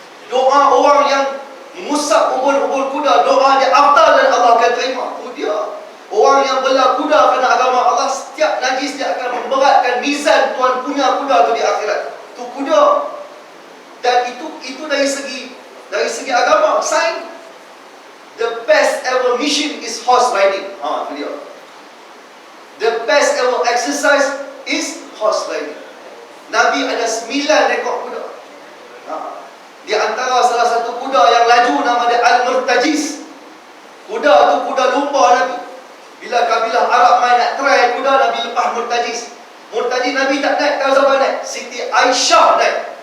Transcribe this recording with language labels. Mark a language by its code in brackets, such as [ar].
[ms] Doa orang yang mengusap ubun-ubun kuda, doa dia afdal dan Allah akan terima. Itu dia. Orang yang bela kuda kerana agama Allah, setiap najis dia akan memberatkan mizan tuan punya kuda tu di akhirat. Itu kuda. Dan itu dari segi agama, sains. [en] The best ever mission is horse riding. [ms] Itu dia. [en] The best ever exercise is horse riding. [ms] Nabi ada 9 rekod kuda. Di antara salah satu kuda yang laju nama dia Al-Murtajiz. Kuda tu kuda lumba Nabi. Bila kabilah Arab main nak try kuda, Nabi lepas Murtajiz. Murtajiz Nabi tak naik, tahu siapa naik? Siti Aisyah naik.